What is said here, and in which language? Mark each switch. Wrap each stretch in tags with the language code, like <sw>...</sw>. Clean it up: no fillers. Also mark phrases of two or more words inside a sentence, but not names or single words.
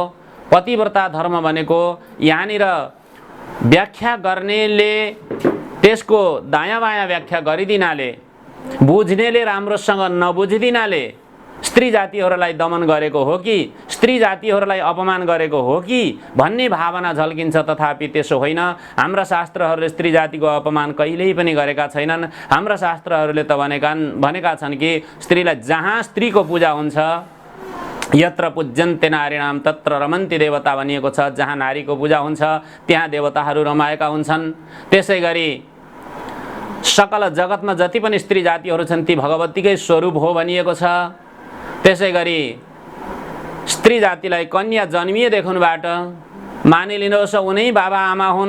<ne>पतिव्रता धर्म भनेको यहाँनिर व्याख्या गर्नेले त्यसको दायाँ बायाँ व्याख्या गरिदिनाले, बुझ्नेले राम्रोसँग नबुझिदिनाले स्त्री जातिहरूलाई दमन गरेको हो कि स्त्री जातिहरूलाई अपमान गरेको हो कि भन्ने भावना झल्किन्छ। तथापि त्यसो होइन। हाम्रा शास्त्रहरूले स्त्री जातिको अपमान कहिल्यै पनि गरेका छैनन्। हाम्रा शास्त्रहरूले त भनेका छन् कि स्त्रीलाई जहाँ स्त्रीको पूजा हुन्छ,</ne> <sa>यत्र पूज्यन्ते नारीणाम तत्र रमन्ति देवता</sa> <ne>भनिएको छ। जहाँ नारीको पूजा हुन्छ त्यहाँ देवताहरू रमाएका हुन्छन्। त्यसै गरी सकल जगतमा जति पनि स्त्री जातिहरू छन् ती भगवतीकै स्वरूप हो भनिएको छ। त्यसै गरी स्त्री जातिलाई कन्या जन्मिएदेखिबाट मानिलिनुहोस् उनै बाबा आमा हुन्।</ne>